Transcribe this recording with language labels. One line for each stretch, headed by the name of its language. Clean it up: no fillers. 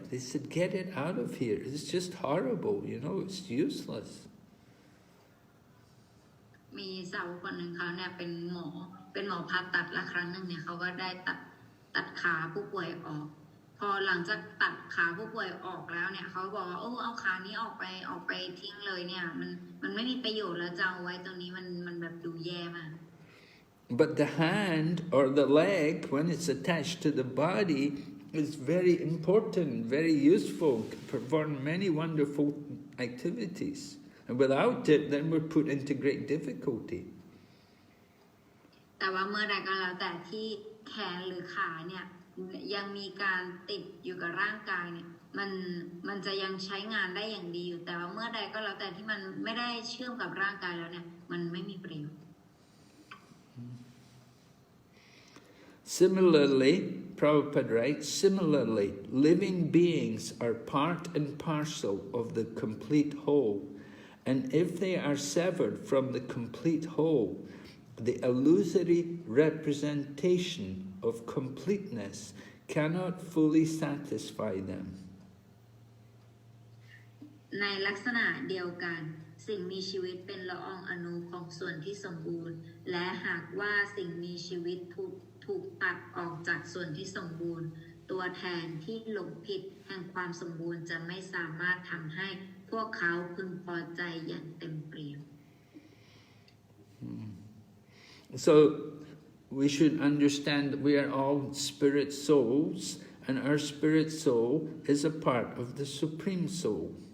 English: They said, get it out of here. It's just horrible, it's useless.
Thai: มีสาวคนหนึ่งเขาเนี่ยเป็นหมอผ่าตัดและครั้งหนึ่งเนี่ยเขาก็ได้ตัดขาผู้ป่วยออกพอหลังจากตัดขาผู้ป่วยออกแล้วเนี่ยเขาบอกว่าเอาขานี้ออกไปทิ้งเลยเนี่ยมันไม่มีประโยชน์แล้วจะเอาไว้ตรงนี้มันแบบดูแย่มาก
English: But the hand or the leg, when it's attached to the body, is very important, very useful, can perform many wonderful activities. And without it, then we're put into great difficulty.
Thai: แต่ว่าเมื่อใดก็แล้วแต่ที่แขนหรือขาเนี่ยยังมีการติดอยู่กับร่างกายเนี่ยมันจะยังใช้งานได้อย่างดีอยู่แต่ว่าเมื่อใดก็แล้วแต่ที่มันไม่ได้เชื่อมกับร่างกายแล้วเนี่ยมันไม่มีประโยชน์
English: Similarly, Prabhupada writes, similarly, living beings are part and parcel of the complete whole, and if they are severed from the complete whole, the illusory representation of completeness cannot fully satisfy them.
Thai: ในลักษณะเดียวกันสิ่งมีชีวิตเป็นละอองอณูของส่วนที่สมบูรณ์และหากว่าสิ่งมีชีวิตถูกตัดออกจากส่วนที่สมบูรณ์ตัวแทนที่หลงผิดแห่งความสมบูรณ์จะไม่สามารถทำให้พวกเขาพึงพอใจอย่างเต็มเปี่ยม
English: So we should understand that we are all spirit souls, and our spirit soul is a part of the Supreme Soul.